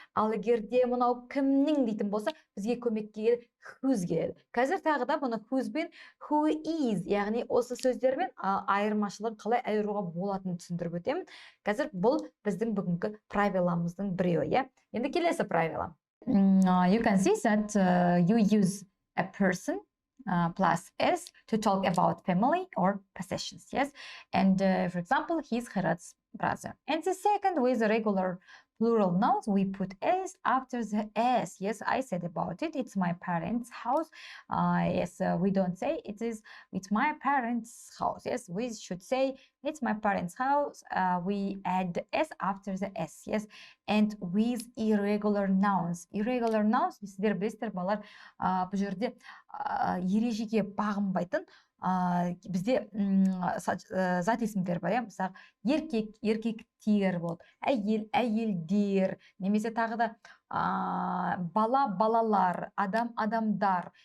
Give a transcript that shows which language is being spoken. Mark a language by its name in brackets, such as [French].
[Kazakh] Ал егерде мынау кімнің дейтін болса, бізге көмекке келеді whose келеді. Қазір тағы да бұны whose бен who is, яғни осы сөздермен айырмашылығын қалай айыруға болатынын түсіндіріп өтемін. Қазір бұл біздің бүгінгі правиламыздың біреуі. Енді келесі правила. [English] You can see that you use a person plus s to talk about family or possessions, yes? And for example, he's Herod's brother. And the second, with the regular plural nouns, we put s after the s. Yes, I said about it. It's my parents' house. Yes, we don't say it's my parents' house. Yes, we should say it's my parents' house. We add s after the s. Yes, and with irregular nouns. Irregular nouns, [Kazakh] сіздер білесіздер балалар, бұл жерде ережеге бағынбайтын бізде зат есімдер бар. Мысалы, еркек, еркектер болды, әйел, әйелдер, немесе тағы да бала, балалар, адам, адамдар.